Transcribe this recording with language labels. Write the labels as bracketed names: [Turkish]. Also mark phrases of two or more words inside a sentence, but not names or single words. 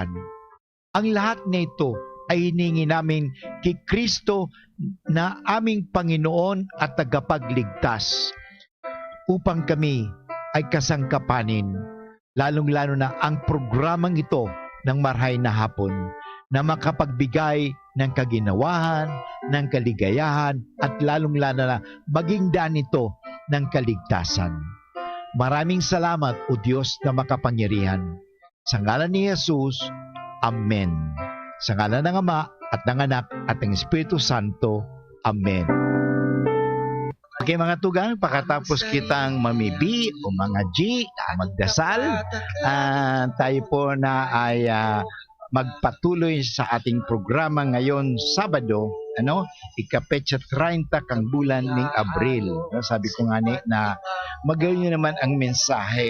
[Filipino] Ang lahat na ito ay hiningi namin kay Kristo na aming Panginoon at tagapagligtas upang kami ay kasangkapanin, lalong-lalo na ang programang ito ng Marhay na Hapon na makapagbigay ng kaginawahan, ng kaligayahan at lalong-lalo na maging daan ito ng kaligtasan. Maraming salamat, O Diyos na makapangyarihan. Sa ngalan ni Jesus, Amen. Sa ngalan ng Ama at ng Anak at ng Espiritu Santo, Amen. [Bikol] Okay mga tugang, pakatapos kitang mamibi o mga G, [Filipino] magdasal, tayo po na ay magpatuloy sa ating programa ngayon Sabado, ikapetsa 30 kang bulan ng Abril. Sabi ko nga na magayon nyo naman ang mensahe.